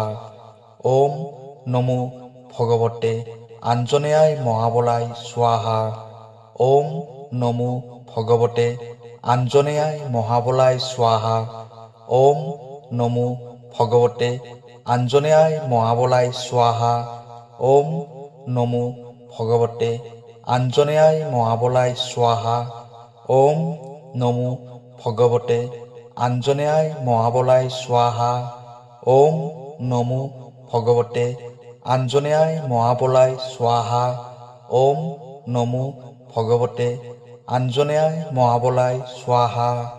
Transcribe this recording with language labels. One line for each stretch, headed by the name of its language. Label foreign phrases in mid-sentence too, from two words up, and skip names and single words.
Sanskrit: ওম নমো ভগৱতে আঞ্জনেয়ায় মহাবলাই স্বাহা। ওম নমো ভগৱতে আঞ্জনেয়ায় মহাবলাই স্বাহা। ওম নমো ভগৱতে আঞ্জনেয়ায় মহাবলায় স্বাহা ওম নমো ভগবতে আঞ্জনেয়ায় মহাবলায় স্বাহা ওম নমো ভগবতে আঞ্জনেয়ায় মহাবলায় স্বাহা ওম নমো ভগবতে আঞ্জনেয়ায় মহাবলায় স্বাহা ওম নমো ভগবতে আঞ্জনেয়ায় মহাবলায় স্বাহা